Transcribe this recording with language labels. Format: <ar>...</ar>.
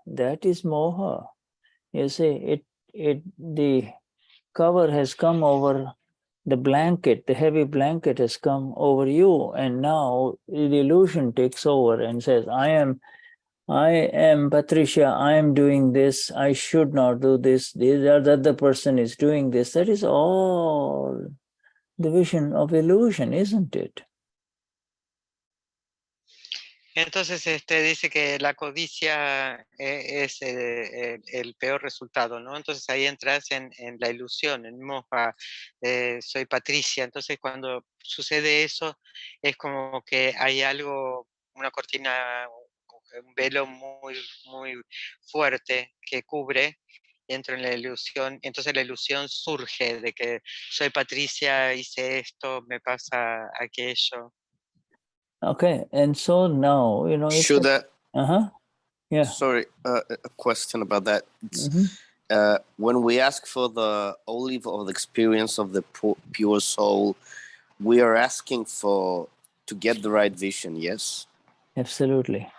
<en>That is moha. You see, the cover has come over the blanket, the heavy blanket has come over you, and now the illusion takes over and says, I am Patricia, I am doing this, I should not do this, the other person is doing this. That is all the vision of illusion, isn't it?</en> <es>Entonces dice que la codicia es el peor resultado, ¿no? Entonces ahí entras en la ilusión, en moja, soy Patricia. Entonces cuando sucede eso es como que hay algo, una cortina, un velo muy fuerte que cubre y entro en la ilusión. Entonces la ilusión surge de que soy Patricia, hice esto, me pasa aquello.</es> <en>Okay, and so now, Shuddha, yeah. sorry, a question about that. When we ask for the olive of the experience of the pure soul, we are asking to get the right vision, yes? Absolutely.</en>